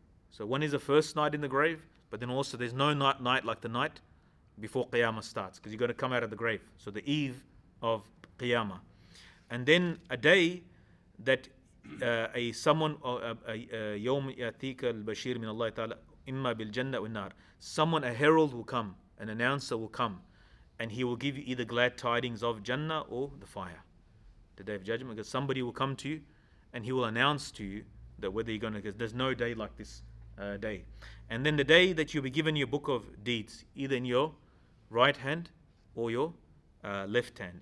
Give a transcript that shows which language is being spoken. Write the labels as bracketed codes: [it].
[en] So one is the first night in the grave, but then also there's no night like the night before Qiyamah starts, because you're going to come out of the grave. So the eve of Qiyamah. And then a day that someone [ar] يوم يأتيك البشير من الله تعالى إما بالجنة والنار. [en] Someone, a herald will come, an announcer will come, and he will give you either glad tidings of Jannah or the fire, the Day of Judgment, because somebody will come to you and he will announce to you that whether you're going to, because there's no day like this day. And then the day that you'll be given your book of deeds, either in your right hand or your left hand.